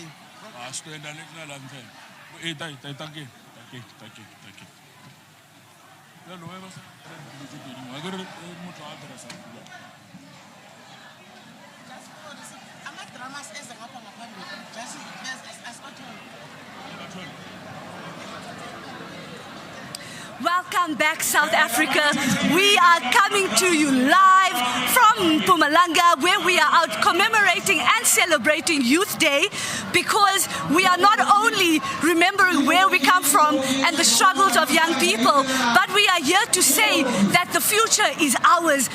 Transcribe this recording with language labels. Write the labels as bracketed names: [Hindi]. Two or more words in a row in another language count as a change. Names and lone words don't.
[English] sitenda national anthem thank you [Zulu] ama-dramas eze ngapha ngaphambili [English] just as Welcome back, South Africa. We are coming to you live from Mpumalanga, where we are out commemorating and celebrating Youth Day, because we are not only remembering where we come from and the struggles of young people, but we are here to say that the future is ours.